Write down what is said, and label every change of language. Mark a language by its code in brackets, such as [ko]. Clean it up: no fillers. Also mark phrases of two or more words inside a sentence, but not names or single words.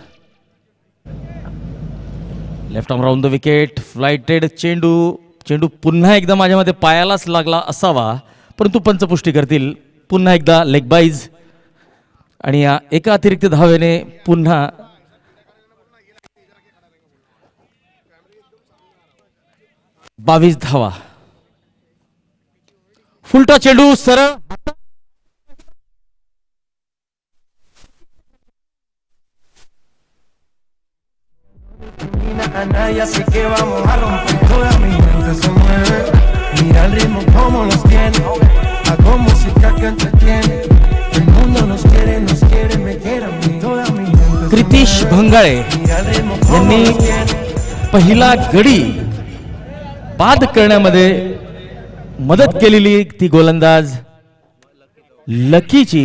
[en] left arm round the wicket, [mr] फ्लाइटेड चेंडू पुन्हा एकदा माझ्या मते पायालाच लागला असावा, परंतु पंचपुष्टी करतील. पुन्हा एकदा [en] leg byes [mr] आणि या एका अतिरिक्त धावेने पुन्हा 22 धावा. फुलटा चेंडू सरळ [es] Anaya, así que vamos a romper. Toda mi mente se mueve. Mira el ritmo como nos tiene. Hago música que entretiene. El mundo nos quiere, me quiere a mí. Toda mi mente se [mr] क्रितीश [es] mueve. [mr] भंगाळे [es] Mira el ritmo como [mr] यांनी [es] nos tiene. [mr] पहिला गडी बाद करण्यामध्ये मदत केलेली ती गोलंदाज लकीची.